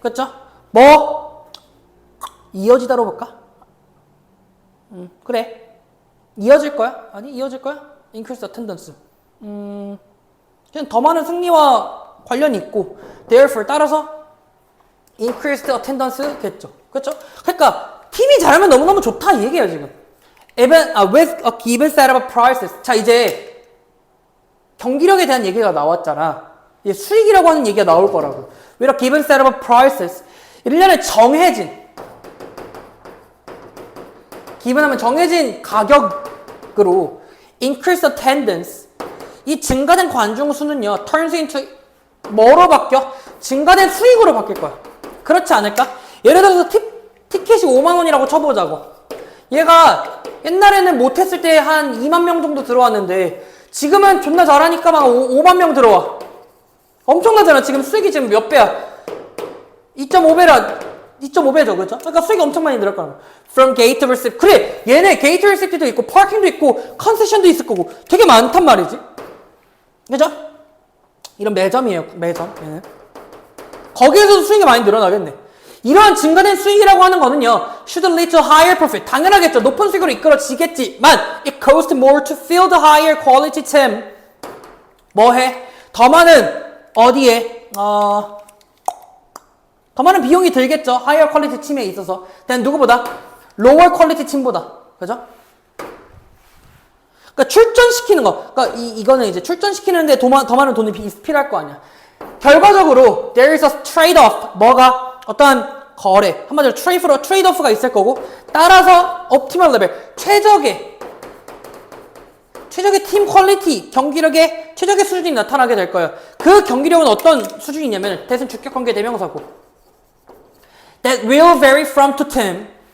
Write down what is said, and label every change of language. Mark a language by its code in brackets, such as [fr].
[ko] 그쵸? 뭐 이어지다로 볼까? 그래. 이어질 거야? 아니, 이어질 거야? [en] increase attendance. [ko] 그냥 더 많은 승리와 관련이 있고, therefore, 따라서 increased attendance겠죠. 그렇죠? 그러니까 팀이 잘하면 너무너무 좋다 이 얘기예요 지금. [en] Even with a given set of prices. [ko] 자, 이제 경기력에 대한 얘기가 나왔잖아. 이제 수익이라고 하는 얘기가 나올 거라고. [en] With a given set of prices. [ko] 1년에 given 하면 정해진 가격으로 increase attendance, 이 증가된 관중 수는요 [en] turns into [ko] 뭐로 바뀌어? 증가된 수익으로 바뀔 거야. 그렇지 않을까? 예를 들어서 티켓이 5만 원이라고 쳐보자고. 얘가 옛날에는 못했을 때 한 2만 명 정도 들어왔는데 지금은 존나 잘하니까 막 5만 명 들어와. 엄청나잖아. 지금 수익이 지금 몇 배야? 2.5배죠. 그렇죠? 그러니까 수익이 엄청 많이 늘을 거야. [en] From gate receipt. [ko] 그래, 얘네 gate receipt도 있고 파킹도 있고 컨세션도 있을 거고 되게 많단 말이지. 그죠? 이런 매점이에요. 매점. 얘는. 거기에서도 수익이 많이 늘어나겠네. 이러한 증가된 수익이라고 하는 거는요, [en] should lead to higher profit. [ko] 당연하겠죠. 높은 수익으로 이끌어지겠지만, [en] it costs more to fill the higher quality team. [ko] 뭐 해? 더 많은, 어디에? 더 많은 비용이 들겠죠. [en] higher quality team에 있어서. [ko] 난 누구보다? [en] lower quality team보다. [ko] 그죠? 그러니까 출전시키는 거. 그러니까 이거는 이제 출전시키는데 더 많은 돈이 필요할 거 아니야. 결과적으로 [en] there is a trade-off. [ko] 뭐가? 어떠한 거래. 한마디로 trade-off가 있을 거고, 따라서 optimal level. 최적의 팀 퀄리티, 경기력의 최적의 수준이 나타나게 될 거예요. 그 경기력은 어떤 수준이냐면 대신 주격관계 대명사고 [en] that will vary from to team.